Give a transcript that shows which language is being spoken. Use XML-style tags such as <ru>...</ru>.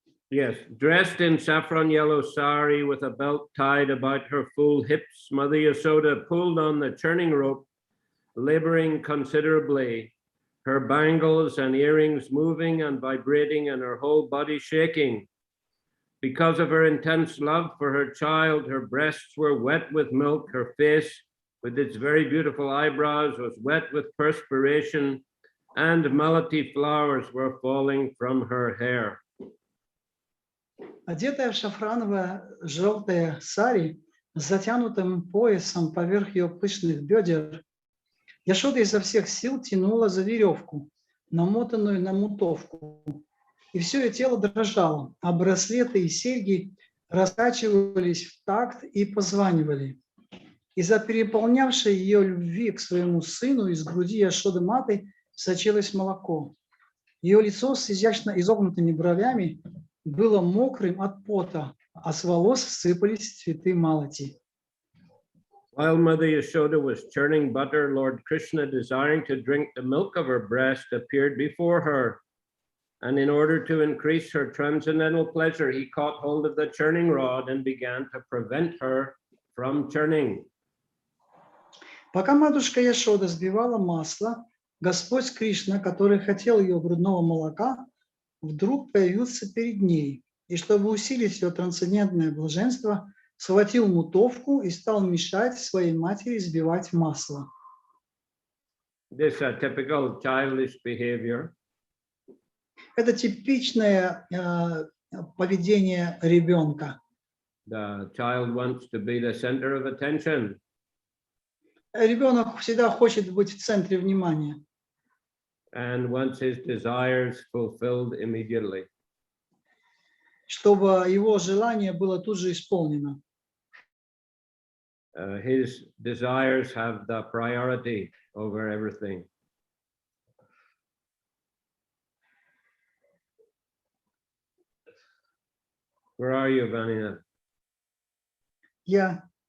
<en>Yes, dressed in saffron yellow sari with a belt tied about her full hips, Mother Yashoda pulled on the churning rope, laboring considerably, her bangles and earrings moving and vibrating and her whole body shaking. Because of her intense love for her child, her breasts were wet with milk, her face, with its very beautiful eyebrows, was wet with perspiration, and malati flowers were falling from her hair.</en> <ru>Одетая в шафрановое желтое сари с затянутым поясом поверх ее пышных бедер, Яшода изо всех сил тянула за веревку, намотанную на мутовку, и все ее тело дрожало, а браслеты и серьги раскачивались в такт и позванивали. Из-за переполнявшей ее любви к своему сыну из груди Яшоды Маты сочилось молоко. Ее лицо с изящно изогнутыми бровями было мокрым от пота, а с волос сыпались цветы малати.</ru> <en>While Mother Yashoda was churning butter, Lord Krishna, desiring to drink the milk of her breast, appeared before her. And in order to increase her transcendental pleasure, he caught hold of the churning rod and began to prevent her from churning.</en> <ru>Пока матушка Яшода сбивала масло, Господь Кришна, который хотел ее грудного молока, вдруг появился перед ней, и чтобы усилить ее трансцендентное блаженство, схватил мутовку и стал мешать своей матери сбивать масло.</ru> <en>This is a typical childish behavior.</en> <ru>Это типичное поведение ребенка.</ru> <en>The child wants to be the center of attention.</en> <ru>Ребенок всегда хочет быть в центре внимания.</ru> <en>And wants his desires fulfilled immediately.</en> <ru>Чтобы его желание было тут же исполнено.</ru> <en>His desires have the priority over everything. Where are you, Vanina?</en> <ru>Я.</ru>